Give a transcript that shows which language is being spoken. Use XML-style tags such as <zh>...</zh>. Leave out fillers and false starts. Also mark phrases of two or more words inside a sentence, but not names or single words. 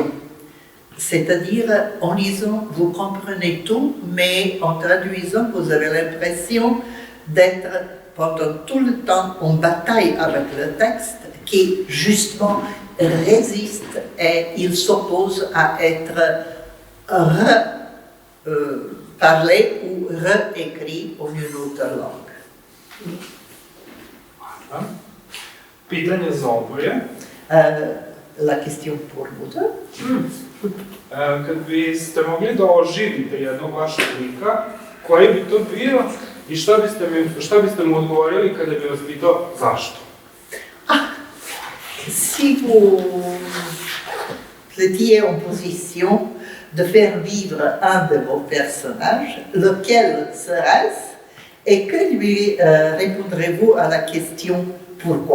<fr>C'est-à-dire, en lisant, vous comprenez tout, mais en traduisant, vous avez l'impression d'être pendant tout le temps en bataille avec le texte qui, justement, résiste et il s'oppose à être parlé ou réécrit en une autre langue.</fr> <sr>Hvala. Pitanje za oboje.</sr> <fr>La question pour vous deux.</fr> <sr>Kad biste mogli da oživite jednog vašeg lika, koji bi to bio i šta biste mu odgovorili kada bi vas pitao zašto?</sr> <fr>Si vous étiez en position de faire vivre un de vos personnages, lequel serait-ce et que lui répondrez-vous à la question pourquoi?</fr>